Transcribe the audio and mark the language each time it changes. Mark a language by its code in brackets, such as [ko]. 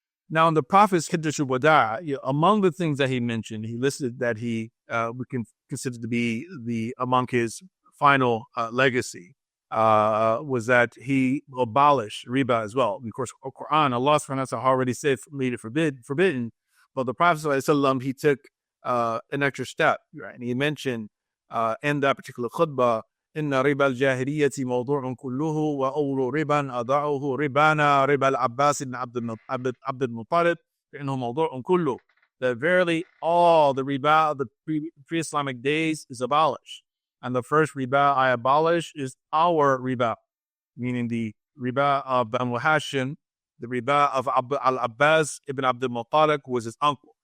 [en] Now, in the Prophet's Hijjatul Wada, among the things that he mentioned, he listed that we can consider to be among his final legacy was that he abolished riba as well. Of course, Quran, Allah subhanahu wa ta'ala already said made it forbidden, but the Prophet ﷺ, he took an extra step, right? And he mentioned in that particular khutbah, [ar] إن ربا الجاهلية موضوع كله وأول ربا أضعه ربانا ربا العباس بن عبد المطلب فإنه موضوع كله. [en] That verily all the riba of the pre-Islamic days is abolished. And the first riba I abolish is our riba, meaning the riba of Banu Hashim, the riba of Al-Abbas ibn Abdul Muttalib, who was his uncle.